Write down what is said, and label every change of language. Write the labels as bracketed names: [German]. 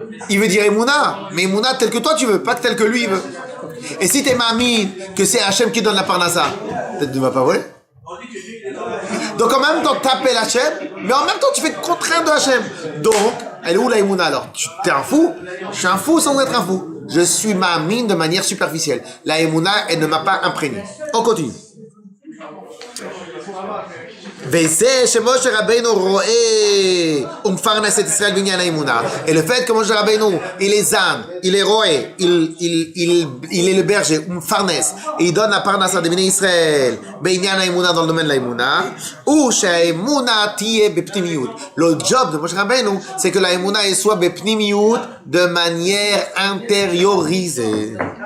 [French] Il veut dire Emouna, mais Emouna tel que toi tu veux, pas tel que lui il veut. Et si t'es mamie que c'est Hachem qui donne la parnassa, peut-être tu ne vas pas voler. Donc en même temps, t'appelles Hachem, mais en même temps, tu fais contraindre de Hachem. Donc, elle est où la Emouna alors? T'es un fou? Je suis un fou sans être un fou. Je suis mamie de manière superficielle. La Emouna, elle ne m'a pas imprégné. On continue. [Hebrew] וזה שמשה רבינו רואה ומפרנס את ישראל בעניין האמונה. [French] Et le fait que Moshe Rabbeinu, il est zan, il est roé, il est le berger, [Hebrew] ומפרנס, [French] et il donne la parnassa de Bnei Israël [Hebrew] בעניין האמונה, [French] dans le domaine de האמונה, ou [Hebrew] שהאמונה תהיה בפנימיות. [French] Le job de Moshe Rabbeinu, c'est que la émouna soit בפנימיות de manière intériorisée.